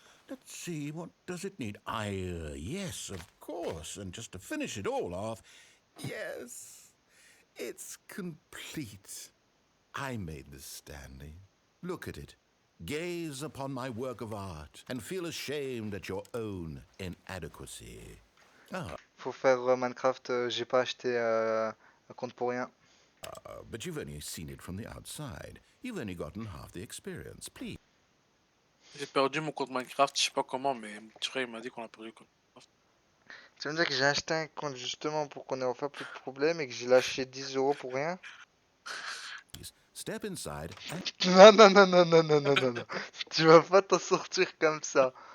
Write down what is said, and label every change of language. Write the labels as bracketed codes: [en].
[en] Let's see, what does it need? Yes, of course, and just to finish it all off, yes, it's complete. I made this, Stanley. Look at it. Gaze upon my work of art and feel ashamed at your own inadequacy. Ah, [fr] Faut faire Minecraft, j'ai pas acheté un compte pour rien. [en] but you've only seen it from the outside. You've only gotten half the experience. Please. [fr] J'ai perdu mon compte Minecraft, je sais pas comment, mais mon petit frère il m'a dit qu'on a perdu le compte. Tu veux me dire que j'ai acheté un compte justement pour qu'on ait enfin plus de problèmes et que j'ai lâché 10 € pour rien? [en] Step inside and [fr] Non, non, non, non, non, non, non, non, non. Tu vas pas t'en sortir comme ça.